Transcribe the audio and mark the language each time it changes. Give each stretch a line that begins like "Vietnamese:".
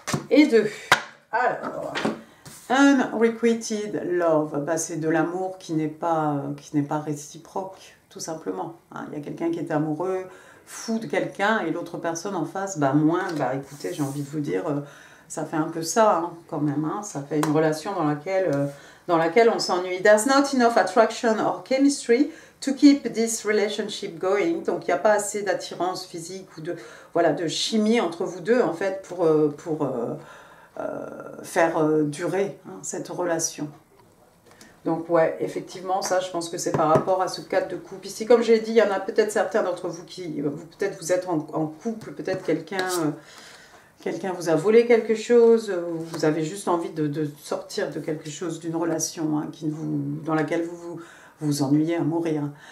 French: Et 2. Alors, unrequited love, bah, c'est de l'amour qui n'est pas réciproque, tout simplement. Hein. Il y a quelqu'un qui est amoureux, fou de quelqu'un, et l'autre personne en face, bah moins. Bah écoutez, j'ai envie de vous dire, ça fait un peu ça, hein, quand même. Hein. Ça fait une relation dans laquelle on s'ennuie.
English: There's not enough attraction or chemistry to keep this relationship going.
French: Donc il n'y a pas assez d'attirance physique ou de, voilà, de chimie entre vous deux, en fait, pour faire durer, hein, cette relation. Donc ouais, effectivement, ça, je pense que c'est par rapport à ce cadre de couple. Ici, comme j'ai dit, il y en a peut-être certains d'entre vous qui, peut-être vous êtes en couple, peut-être quelqu'un vous a volé quelque chose, vous avez juste envie de sortir de quelque chose, d'une relation, hein, dans laquelle vous vous ennuyez à mourir.